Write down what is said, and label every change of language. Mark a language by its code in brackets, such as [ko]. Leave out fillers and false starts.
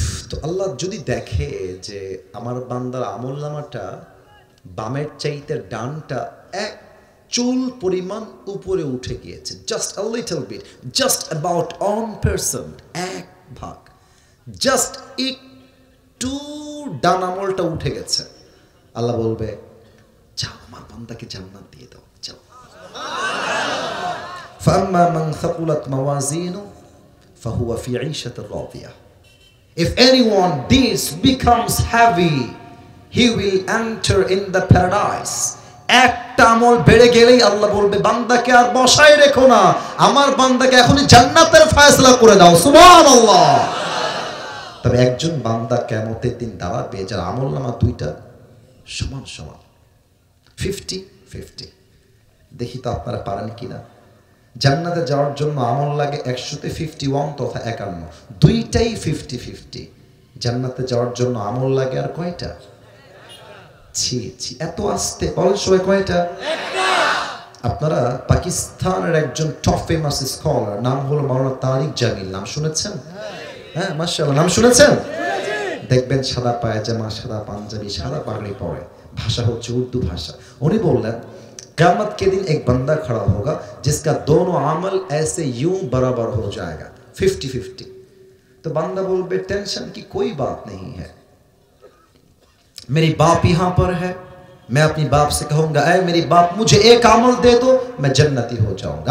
[bn] তো আল্লাহ যদি দেখে যে আমার বান্দার আমলনামাটা বামের চাইতে ডানটা এক চুল পরিমাণ উপরে উঠে গিয়েছে, [en] just a little bit, [bn] just about 1%, 1 ভাগ, জাস্ট একটু ডান আমলটা উঠে গেছে, আল্লাহ বলবে যাও আমার বান্দাকে জান্নাত দিয়ে দাও, যাও। [ar] ফাম্মা মান সাকুলাত মাওয়াজিনু ফাহুয়া ফি ঈশাতির রাদিয়া। [en] If anyone deeds becomes heavy, he will enter in the paradise. [bn] একটা আমল বেড়ে গেলেই আল্লাহ বলবে বান্দাকে আর বসায় রেখো না, আমার বান্দাকে এখনই জান্নাতের ফয়সালা করে দাও। সুবহানাল্লাহ। তবে একজন বান্দা কিয়ামতের দিন দাঁড়াবে যার আমলনামা দুইটা সমান সমান, 50-50। দেখি তো আপনারা পারেন কিনা। জান্নাতে যাওয়ার জন্য আমল লাগে 100-তে 51 তথা 51, দুইটাই 50-50। জান্নাতে যাওয়ার জন্য আমল লাগে আর কয়টা? ছি ছি, এত আসতে বলেন সবাই কয়টা? আপনারা পাকিস্তানের একজন টপ ফেমাস স্কলার, নাম হলো মাওলানা তারিক জামিল, নাম শুনেছেন? হ্যাঁ মাশাআল্লাহ, নাম শুনেছেন? দেখবেন সাদা পায়জামা, সাদা পাঞ্জাবি, সাদা পাগড়ি পরে, ভাষা হচ্ছে উর্দু ভাষা। উনি বললেন [hi] क़यामत के दिन एक बंदा खड़ा होगा जिसका दोनों अमल ऐसे यूं बराबर हो जाएगा, 50-50। तो बंदा बोल टेंशन की कोई बात नहीं है, मेरी बाप यहाँ पर है, मैं अपनी बाप से कहूंगा ऐ मेरी बाप मुझे एक अमल दे दो, मैं जन्नती हो जाऊंगा।